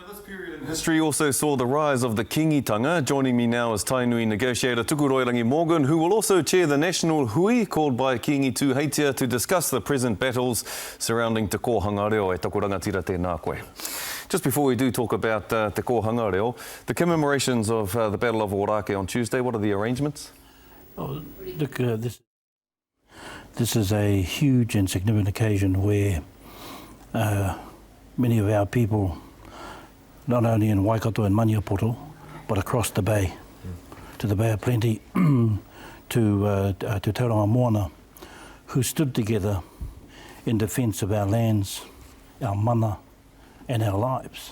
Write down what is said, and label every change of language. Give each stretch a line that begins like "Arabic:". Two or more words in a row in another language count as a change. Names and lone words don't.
English: period in history also saw the rise of the kingitanga. Joining me now is Tainui negotiator Tuku Morgan, who will also chair the national hui called by Kingi Tuheitia to discuss the present battles surrounding Te Kohanga Reo
Māori: e takurangatira tēnā koe.
English: Just before we do talk about Te Kohanga Reo, the commemorations of the Battle of Orakau on Tuesday, what are the arrangements? Oh, look, this is a huge and significant occasion where many of our people, not only in Waikato and Maniapoto, but across the bay, to the Bay of Plenty, to Tauranga Moana, who stood together in defence of our lands, our mana, and our lives.